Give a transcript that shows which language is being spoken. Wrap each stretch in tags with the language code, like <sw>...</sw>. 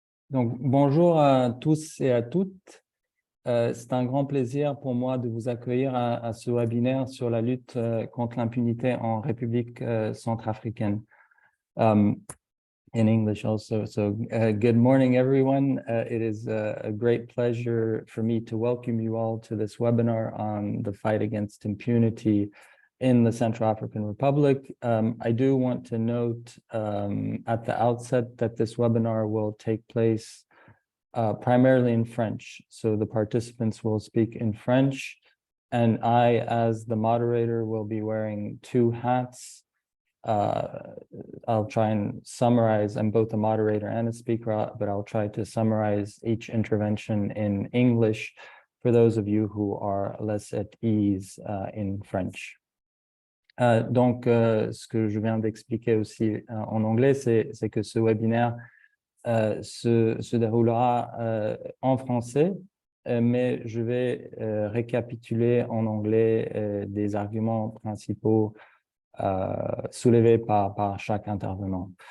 <fr>Donc, bonjour à tous et à toutes. C'est un grand plaisir pour moi de vous accueillir à ce webinaire sur la lutte contre l'impunité en République centrafricaine.</fr> <en>In English also. So, good morning, everyone. It is a great pleasure for me to welcome you all to this webinar on the fight against impunity in the Central African Republic. I do want to note at the outset that this webinar will take place primarily in French. So the participants will speak in French, and I, as the moderator, will be wearing two hats. I'll try and summarize. I'm both a moderator and a speaker, but I'll try to summarize each intervention in English for those of you who are less at ease in French.</en> <fr>Donc, ce que je viens d'expliquer aussi en anglais, c'est que ce webinaire se déroulera en français, mais je vais récapituler en anglais des arguments principaux soulevés par chaque intervenant.</fr>